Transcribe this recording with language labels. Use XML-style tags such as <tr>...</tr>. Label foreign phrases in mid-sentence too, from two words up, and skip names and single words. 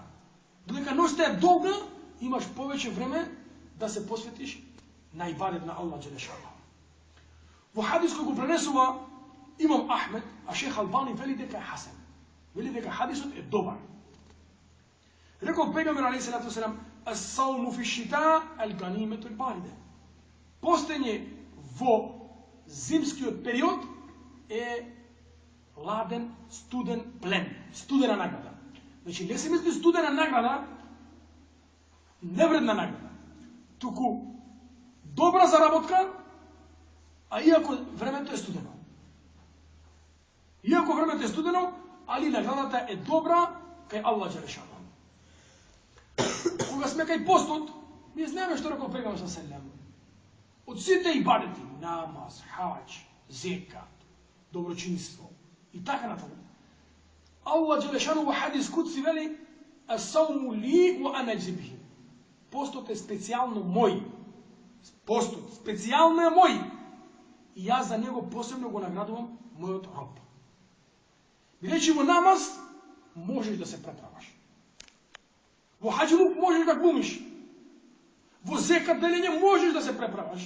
<mk>Додека ноќта е долга, имаш повеќе време да се посветиш на ибадет на</mk> <ar>الله جل شأنه.</ar> <mk>Во хадис кој го пренесува имам Ахмед, а шех Албани вели дека е хасен. Вели дека хадисот е добар. Рекол пегамбер</mk> <ar>عليه الصلاة والسلام: "الصوم في الشتاء الغنيمة الباردة."</ar> <mk>Постење во зимскиот период е ладен, студен плен, студена награда. Значи, не се мисли студена награда, невредна награда, туку добра заработка, а иако времето е студено. Иако времето е студено, али наградата е добра кај</mk> <ar>الله جل شأنه.</ar> <mk>Кога сме кај постот, ние знаеме што рекол пегамбер</mk> <ar>صلى الله عليه وسلم.</ar> <mk>Од сите ибадети, намаз, хаџ, зекат, доброчинство и така натаму,</mk> <ar>الله جل شأنه</ar> <mk>во</mk> <ar>حديث قدسي</ar> <mk>вели:</mk> <ar>"الصوم لي وأنا أجزي به."</ar> <mk>Постот е специјално мој. Постот специјално е мој. И јас за него посебно го наградувам мојот роб. Бидејќи во намаз можеш да се преправаш. Во хаџлук можеш да глумиш. Во зекат делење можеш да се преправаш.</mk>